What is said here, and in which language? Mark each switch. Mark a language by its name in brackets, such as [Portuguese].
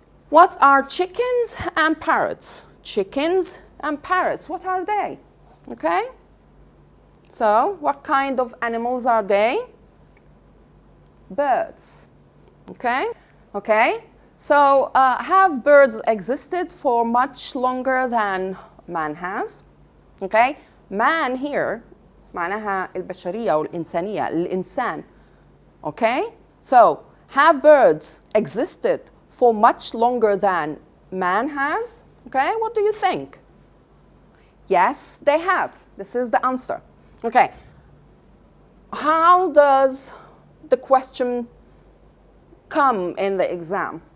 [English] What are chickens and parrots? Chickens and parrots, what are they? Okay? So, what kind of animals are they? Birds. Okay? Okay? So, have birds existed for much longer than man has? Okay? Man here [Arabic] معناها البشرية أو الإنسانية الإنسان. [English] Okay? So, have birds existed for much longer than man has? Okay? What do you think? Yes, they have. This is the answer. Okay. How does the question come in the exam?